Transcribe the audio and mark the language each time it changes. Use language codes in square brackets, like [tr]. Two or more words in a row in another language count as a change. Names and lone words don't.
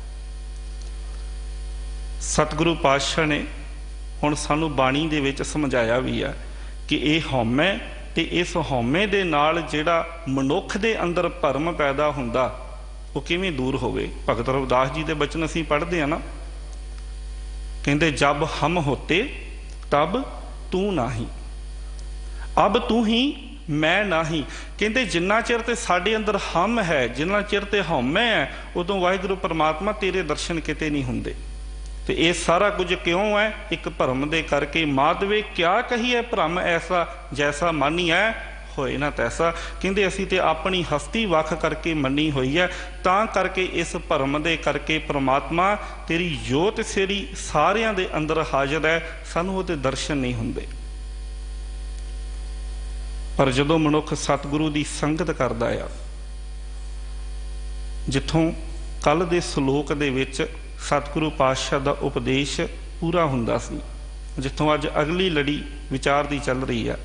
[pa] ਸਤਿਗੁਰੂ ਪਾਤਸ਼ਾਹ ਨੇ ਹੁਣ ਸਾਨੂੰ ਬਾਣੀ ਦੇ ਵਿਚ ਸਮਝਾਇਆ ਭੀ ਹੈ ਕਿ ਯਹ ਹਉਮੈ ਤੇ ਇਸ ਹਉਮੈ ਦੇ ਨਾਲ ਜਿਹੜਾ ਮਨੁਖ ਦੇ ਅੰਦਰ ਭਰਮ ਪੈਦਾ ਹੁੰਦਾ, ਵੋ ਕਿਵੇਂ ਦੂਰ ਹੋਵੇ। ਭਗਤ ਰਵਿਦਾਸ ਜੀ ਦੇ ਬਚਨ ਅਸੀਂ ਪੜ੍ਹਦੇ ਆਂ ਨਾ, ਕਹਿੰਦੇ ਜਬ ਹਮ ਹੋਤੇ ਤਬ ਤੂ ਨਾਹੀ, ਅਬ ਤੂ ਹੀ ਮੈਂ ਨਾਹੀ। ਕਹਿੰਦੇ ਜਿੰਨਾ ਚਿਰ ਤੇ ਸਾਡੇ ਅੰਦਰ ਹਮ ਹੈ, ਜਿੰਨਾ ਚਿਰ ਤੇ ਹਉਮੈ ਹੈ, ਉਦੋਂ ਵਾਹਿਗੁਰੂ ਪਰਮਾਤਮਾ ਤੇਰੇ ਦਰਸ਼ਨ ਕਿਤੇ ਨਹੀਂ ਹੁੰਦੇ। ਤੋ ਯੇ ਸਾਰਾ ਕੁਝ ਕਿਉਂ ਹੈ? ਏਕ ਭਰਮ ਦੇ ਕਰਕੇ। ਮਾਧਵੇ ਕਿਆ ਕਹੀਐ ਭ੍ਰਮ ਐਸਾ, ਜੈਸਾ ਮਾਨੀ ਹੈ ਹੋਏ ਨਾ ਤੈਸਾ। ਕਹਿੰਦੇ ਅਸੀਂ ਤੇ ਅਪਣੀ ਹਸਤੀ ਵੱਖ ਕਰਕੇ ਮੰਨੀ ਹੋਈ ਹੈ, ਤਾਂ ਕਰਕੇ ਇਸ ਭਰਮ ਦੇ ਕਰਕੇ ਪਰਮਾਤਮਾ ਤੇਰੀ ਜੋਤ ਸੇਰੀ ਸਾਰਿਆਂ ਦੇ ਅੰਦਰ ਹਾਜ਼ਰ ਹੈ, ਸਾਨੂੰ ਉਹਦੇ ਦਰਸ਼ਨ ਨਹੀਂ ਹੁੰਦੇ। ਪਰ ਜਦੋਂ ਮਨੁਖ ਸਤਿਗੁਰੂ ਦੀ ਸੰਗਤ ਕਰਦਾ ਆ, ਜਿੱਥੋਂ ਕੱਲ੍ਹ ਦੇ ਸਲੋਕ ਦੇ ਵਿਚ ਸਤਿਗੁਰੂ ਪਾਤਸ਼ਾਹ ਕਾ ਉਪਦੇਸ਼ ਪੂਰਾ ਹੁੰਦਾ ਸੀ, ਜਿੱਥੋਂ ਅੱਜ ਅਗਲੀ ਲੜੀ ਵਿਚਾਰ ਕੀ ਚੱਲ ਰਹੀ ਹੈ।